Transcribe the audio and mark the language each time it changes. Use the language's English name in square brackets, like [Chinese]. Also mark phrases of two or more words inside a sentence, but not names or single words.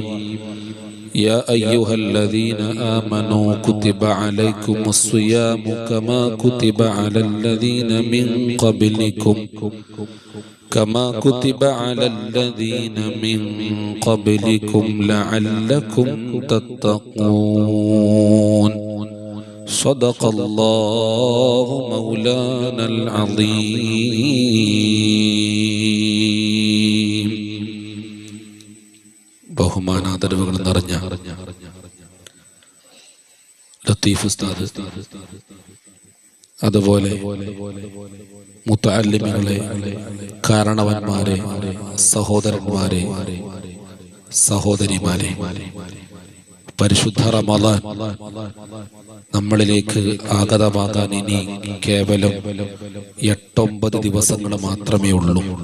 [Arabic] يا أيها الذين آمنوا كتب عليكم الصيام كما كتب على الذين من قبلكم لعلكم تتقون. صدق الله مولانا العظيم. [Malayalam] ബഹുമാനാദരവുകൾ നിറഞ്ഞ ലത്തീഫ് ഉസ്താദ്, അതുപോലെ മുത്തഅല്ലിമീങ്ങളെ, കാരണവന്മാരെ, സഹോദരന്മാരെ, സഹോദരിമാരെ, പരിശുദ്ധ റമളാൻ നമ്മളിലേക്ക് ആഗതമാകാൻ ഇനി കേവലം 8-9 ദിവസങ്ങൾ മാത്രമേ ഉള്ളൂ.